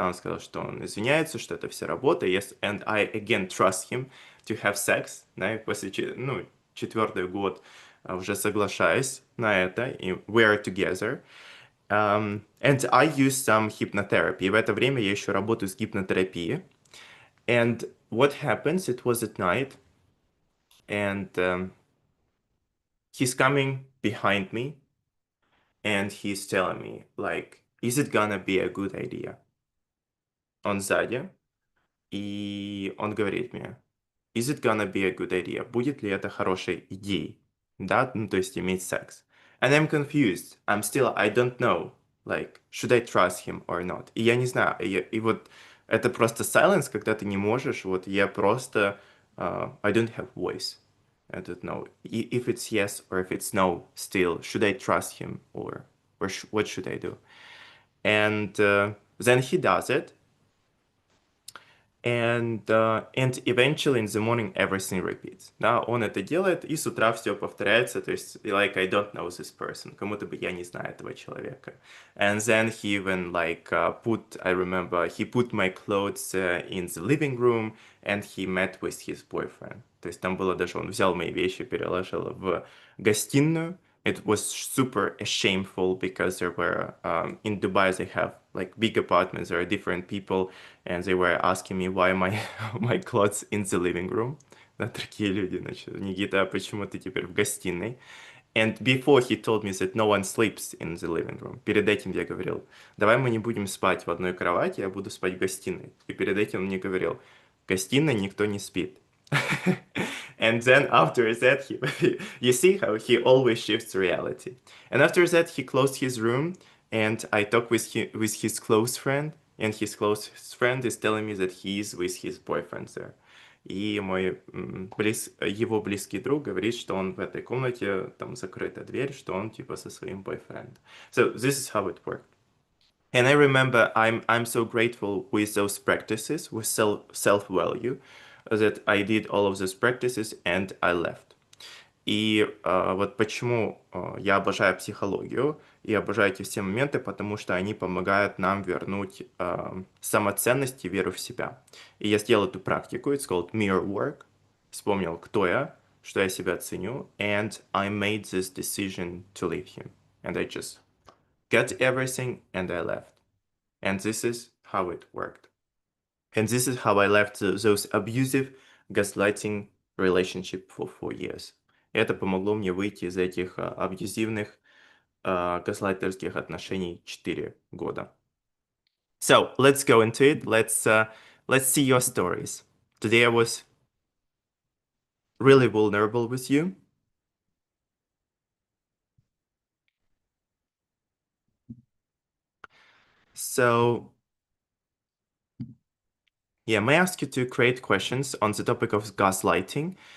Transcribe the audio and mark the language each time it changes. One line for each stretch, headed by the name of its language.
Russian: Да, он сказал, что он извиняется, что это все работа.
English: Yes, and I again trust him to have sex.
Russian: Да, и после, ну, четвертый год уже соглашаюсь на это.
English: И we are together. And I use some hypnotherapy.
Russian: И в это время я еще работаю с гипнотерапией.
English: And what happens, it was at night. And he's coming behind me. And he's telling me, like, is it gonna be a good idea?
Russian: Он сзади, и он говорит мне,
English: is it gonna be a good idea?
Russian: Будет ли это хорошей идеей? Да, ну, то есть иметь секс.
English: And I'm confused. I don't know, like, should I trust him or not?
Russian: И я не знаю, и вот это просто silence, когда ты не можешь, вот я просто,
English: I don't have voice. I don't know if it's yes or if it's no still. Should I trust him or what should I do? And then he does it. And eventually in the morning everything repeats.
Russian: Да, он это делает, и с утра все повторяется, то есть,
English: like, I don't know this person,
Russian: как будто бы я не знаю этого человека.
English: And then he even, like, I remember, he put my clothes in the living room, and he met with his boyfriend.
Russian: То есть там было даже, он взял мои вещи, переложил в гостиную.
English: It was super shameful because there were in Dubai they have like big apartments. There are different people, and they were asking me why my my clothes in the living room.
Russian: Да, такие люди, значит, Никита, а почему ты теперь в гостиной?
English: And before he told me that no one sleeps in the living room.
Russian: Перед этим я говорил, давай мы не будем спать в одной кровати, я буду спать в гостиной. И перед этим он мне говорил, в гостиной никто не спит.
English: And then after that, you see how he always shifts reality. And after that, he closed his room, and I talked with his close friend, and his close friend is telling me that he is with his boyfriend there.
Russian: И его близкий друг говорит, что он в этой комнате, там закрыта дверь, что он типа со своим бойфрендом.
English: So this is how it worked. And I remember I'm so grateful with those practices, with self-value, that I did all of those practices and I left.
Russian: И вот почему я обожаю психологию и обожаю эти все моменты, потому что они помогают нам вернуть самоценность и веру в себя. И я сделал эту практику,
English: it's called mirror work,
Russian: вспомнил, кто я, что я себя ценю,
English: and I made this decision to leave him. And I just got everything and I left. And this is how it worked. And this is how I left those abusive, gaslighting relationship for 4 years.
Russian: Это помогло мне выйти из этих абьюзивных, газлайтерских отношений 4 года.
English: So, let's go into it. Let's see your stories. Today I was really vulnerable with you. So, yeah, may I ask you to create questions on the topic of gaslighting?